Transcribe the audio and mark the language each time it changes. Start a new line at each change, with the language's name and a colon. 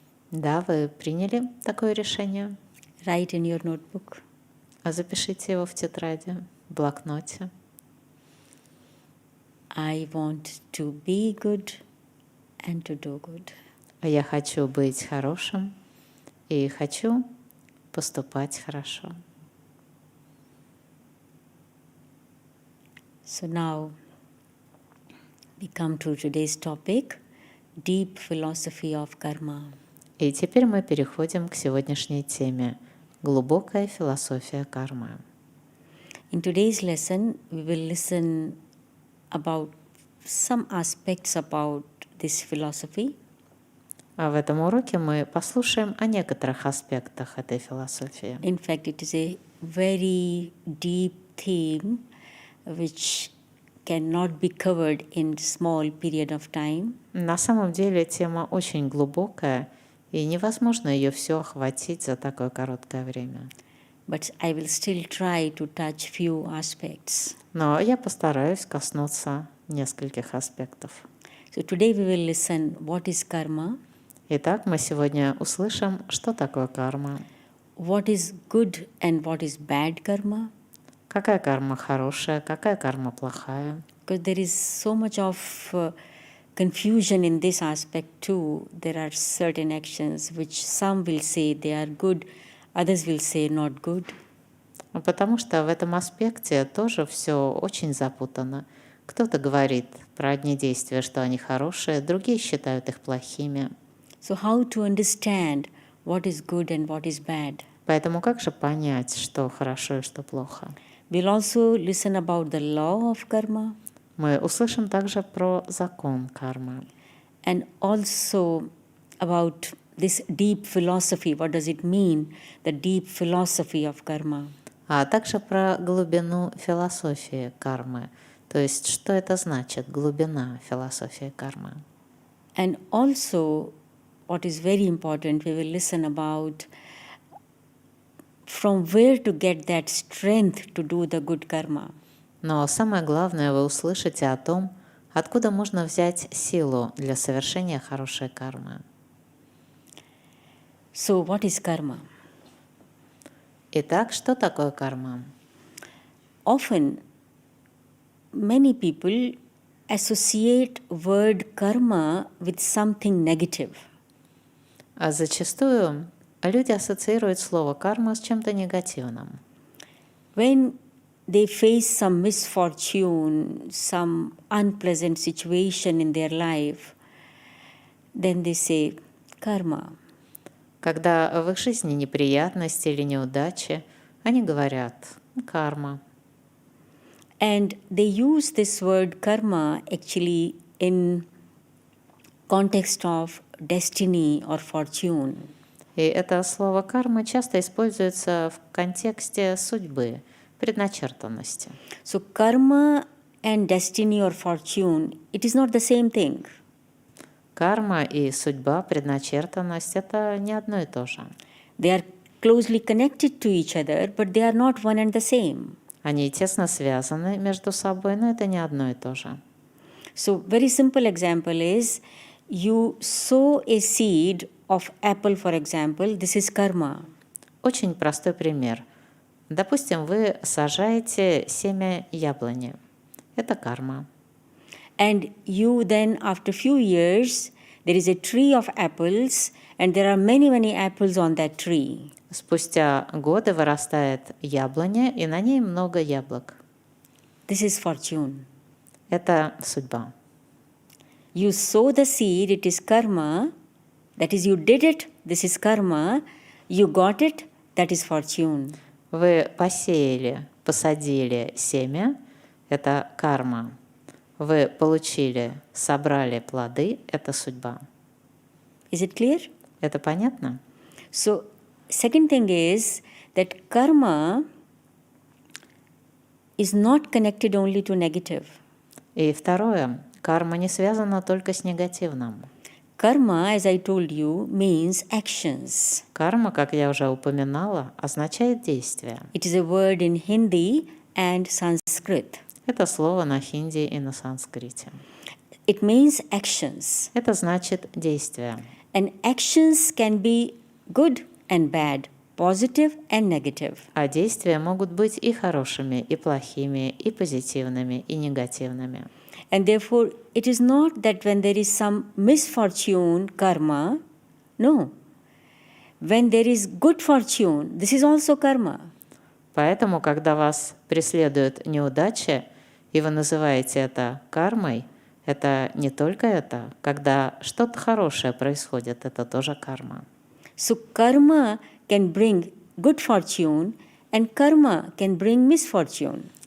Russian: Да, вы приняли такое решение?
English: Write in your notebook.
Russian: Запишите его в тетради, в блокноте.
English: I want to be good and to do good.
Russian: Я хочу быть хорошим и хочу поступать хорошо.
English: So now we come to today's topic, deep philosophy of karma.
Russian: И теперь мы переходим к сегодняшней теме – глубокая философия кармы.
English: In today's lesson, we will listen about some aspects about this philosophy.
Russian: А в этом уроке мы послушаем о некоторых аспектах этой философии.
English: In fact, it is a very deep theme which cannot be covered in small period of time.
Russian: На самом деле тема очень глубокая, и невозможно ее все охватить за такое короткое время.
English: But I will still try to touch few aspects.
Russian: Но я постараюсь коснуться нескольких аспектов.
English: So today we will listen what is karma,
Russian: Итак, мы сегодня услышим, что такое карма,
English: what is good and what is bad karma,
Russian: какая карма хорошая, какая карма плохая.
English: because there is so much of confusion in this aspect too. There are certain actions which some will say they are good, others will say not good.
Russian: Потому что в этом аспекте тоже все очень запутано. Кто-то говорит про одни действия, что они хорошие, другие считают их плохими.
English: So how to understand what is good and what is bad?
Russian: Поэтому как же понять, что хорошо и что плохо?
English: We'll also listen about the law of karma
Russian: Мы услышим также про закон кармы
English: and also about this deep philosophy. What does it mean, the deep philosophy of karma?
Russian: а также про глубину философии кармы. То есть, что это значит, глубина философии кармы.
English: And also, what is very important, we will listen about from where to get that strength to do the good karma.
Russian: Но самое главное, вы услышите о том, откуда можно взять силу для совершения хорошей кармы.
English: So, what is karma?
Russian: Итак, что такое карма?
English: Often, many people associate word karma with something negative.
Russian: А зачастую люди ассоциируют слово карма с чем-то негативным.
English: When they face some misfortune, some unpleasant situation in their life, then they say karma.
Russian: Когда в их жизни неприятности или неудачи, они говорят «карма».
English: And they use this word karma actually in context of destiny or fortune.
Russian: И это слово «карма» часто используется в контексте судьбы, предначертанности.
English: So karma and destiny or fortune, it is not the same thing.
Russian: Карма и судьба, предначертанность – это не одно и то же.
English: They are closely connected to each other, but they are not one and the same.
Russian: Они тесно связаны между собой, но это не одно и то же.
English: So very simple example is you sow a seed of apple, for example, this is karma.
Russian: Очень простой пример. Допустим, вы сажаете семя яблони. Это карма.
English: And you then, after few years, there is a tree of apples and there are many, many apples on that tree.
Russian: Спустя годы вырастает яблоня, и на ней много яблок.
English: This is fortune.
Russian: Это судьба.
English: You sow the seed, it is karma. That is, you did it, this is karma. You got it, that is fortune.
Russian: Вы посеяли, посадили семя – это карма. Вы получили, собрали плоды – это судьба.
English: Is it clear?
Russian: Это понятно?
English: So, second thing is that karma is not connected only to negative.
Russian: И второе, карма не связана только с негативным.
English: Karma, as I told you, means actions.
Russian: Карма, как я уже упоминала, означает действие.
English: It is a word in Hindi and Sanskrit.
Russian: Это слово на хинди и на санскрите.
English: It means actions.
Russian: Это значит действие.
English: And actions can be good and bad, positive and negative.
Russian: А действия могут быть и хорошими, и плохими, и позитивными, и негативными.
English: And therefore, it is not that when there is some misfortune, karma, no. When there is good fortune, this is also karma.
Russian: Поэтому, когда вас преследуют неудачи, и вы называете это кармой, это не только это. Когда что-то хорошее происходит, это тоже карма.
English: So, karma can bring good fortune and karma can bring misfortune.